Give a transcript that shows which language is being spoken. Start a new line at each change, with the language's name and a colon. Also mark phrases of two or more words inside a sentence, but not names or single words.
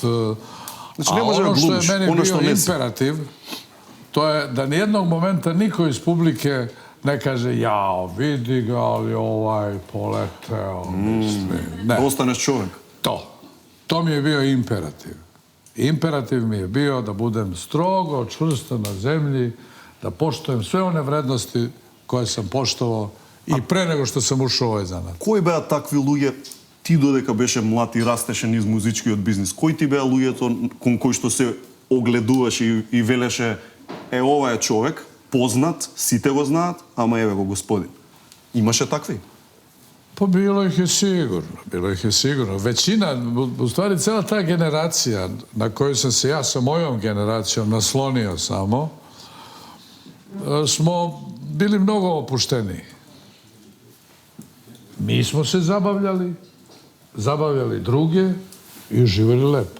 Serbian: A ono što je meni bio imperativ, to je da nijednog momenta niko iz publike ne kaže, jao, vidi ga, ali ovaj poleteo, mislim. Ne, Da ostaneš čovek. to mi je bio imperativ. Imperativ mi je bio da budem strogo, čvrsto na zemlji, da poštujem sve one vrednosti koje sam poštovao i pre nego što sam ušao u ovaj zanat.
Macedonian: Кои беа такви луѓе, ти додека беше млад и растеше низ музичкиот бизнис, кои ти беа луѓето кон кои што се огледуваш и велеше, ова е човек, познат, сите го знаат, ама еве го господин. Имаше такви?
Serbian: Pa bilo ih je sigurno. Većina, u stvari cela ta generacija na koju sam se ja sa mojom generacijom naslonio samo, smo bili mnogo opušteniji. Mi smo se zabavljali druge i živjeli lepo.